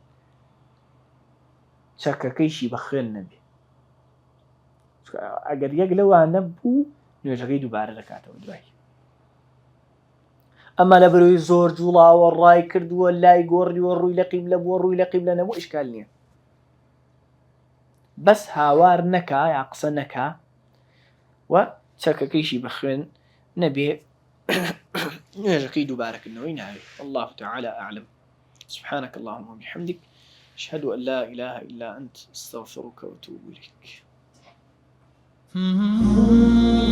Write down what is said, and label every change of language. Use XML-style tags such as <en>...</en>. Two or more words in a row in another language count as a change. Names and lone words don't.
<ckb>چەکەکەیشی بە خوێن نەبێ ئەگەر یەک لەوانە بوو نوێژەکەی دووبارە دەکاتەوە دوای ئەمە لە بەرەوەی زۆر جوڵاوە ڕای کردووە لای گۆڕیوە ڕووی لە قیبلە بووە ڕووی لە قیبلە نەبوو ئیشکال نییە بس هاوار نەکا یا قسە نەکا و چەکەکەیشی بە خوێن نەبێ نوێژەکەی دووبارەکردنەوەی ناوێت.</ckb> <ar>الله تعالى أعلم. سبحانك اللهم وبحمدك أشهد أن لا إله إلا أنت أستغفرك وأتوب إليك.</ar>